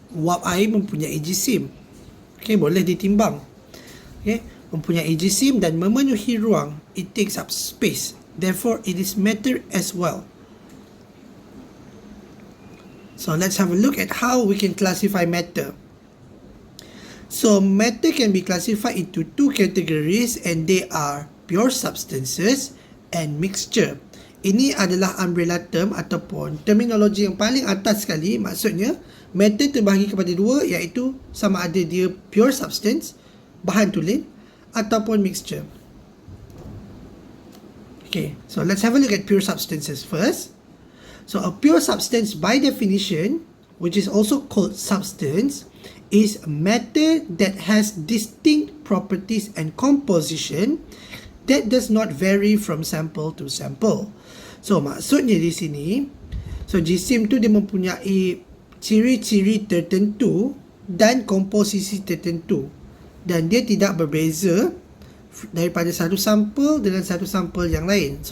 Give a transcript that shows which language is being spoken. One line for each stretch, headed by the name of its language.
Malay: Wap air mempunyai jisim, okay, boleh ditimbang, okay, mempunyai jisim dan memenuhi ruang.
English: It takes up space, therefore it is matter as well. So let's have a look at how we can classify matter. So matter can be classified into two categories, and they are pure substances and mixture.
Malay: Ini adalah umbrella term ataupun terminologi yang paling atas sekali. Maksudnya matter terbahagi kepada dua, iaitu sama ada dia pure substance, bahan tulen, ataupun mixture.
English: Okay, so let's have a look at pure substances first. So a pure substance by definition, which is also called substance, is matter that has distinct properties and composition that does not vary from sample to sample.
Malay: So maksudnya di sini, so jisim tu dia mempunyai ciri-ciri tertentu dan komposisi tertentu, dan dia tidak berbeza daripada satu sampel dengan satu sampel yang lain.